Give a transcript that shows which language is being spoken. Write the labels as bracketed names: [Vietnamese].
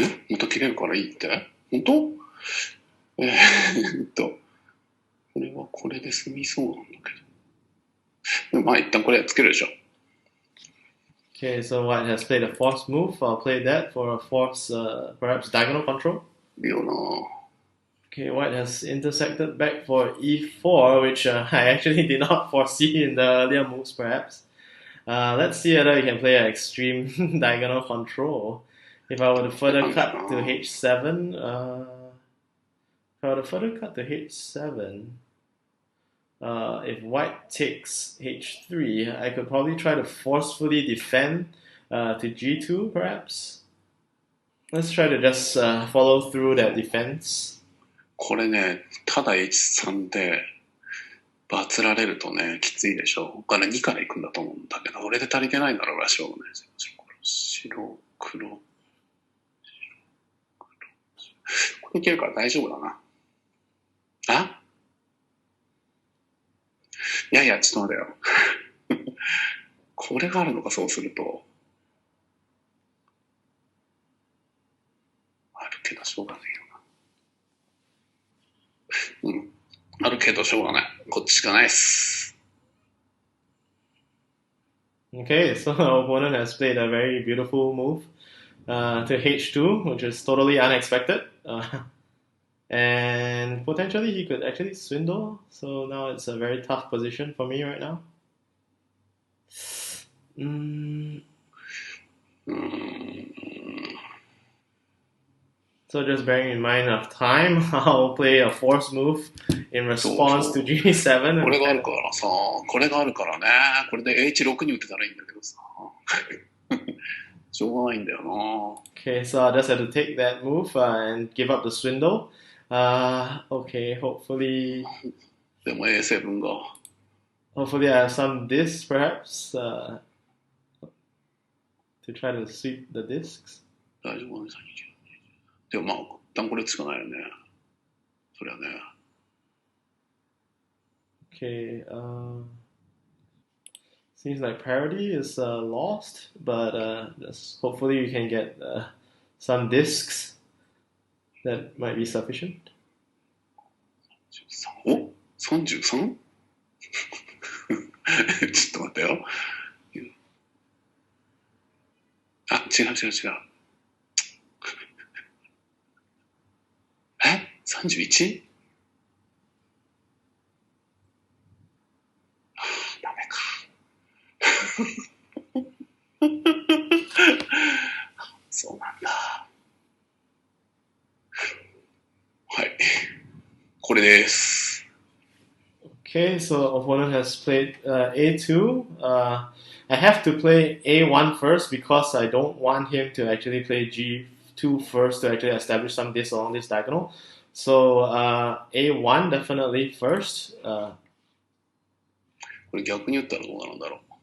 [Japanese] また切れるからいいって？本当？これはこれで済みそうなんだけど。でもまあ一旦これつけるでしょ。 [English] Okay, so white has played a force move. I'll play that for a force, perhaps diagonal control. [Japanese] いいよな。 [English] Okay, white has intersected back for E4, which I actually did not foresee in the earlier moves, perhaps. Let's see whether we can play an extreme diagonal control. If I were to further cut to H7, If white takes h3, I could probably try to forcefully defend to g2, perhaps. Let's try to just follow through that defense. [Japanese] これね、ただ H3 でバツられるとね、きついでしょ。他ね2から行くんだと思うんだけど、俺で足りてないなら俺はしょうがないです。白、黒。これいけるから大丈夫だな。あ？いやいや、ちょっと待てよ。これがあるのか、そうすると。あるけどしょうがないよな。うん。あるけどしょうがない。こっちしかないっす。 [English] Okay, so our opponent has played a very beautiful move to h2, which is totally unexpected. And potentially he could actually swindle, so now it's a very tough position for me right now. So just bearing in mind of time, I'll play a force move in response to G7. [Japanese] これがあるからさ、これがあるからね、これで H6 に打てたらいいんだけどさ。しょうがないんだよな。 [English] Okay, so I just have to take that move and give up the swindle. Okay, hopefully [Japanese] でも A7 が。 [English] hopefully I have some discs perhaps to try to sweep the discs. [Japanese] 大丈夫ね、でもまあ、一旦これしかないよね。そりゃね。 [English] Okay, seems like parity is lost, but just hopefully we can get some discs that might be sufficient. [Japanese] お ?33? ちょっと待ってよ。あ、違う。え ?31? ダメか。そうなんだ。はい。これです。 [English] Okay, so opponent has played A2. I have to play A1 first because I don't want him to actually play G2 first to actually establish some discs along this diagonal. So A1 definitely first. [Japanese] これ逆に打ったらどうなるんだろう。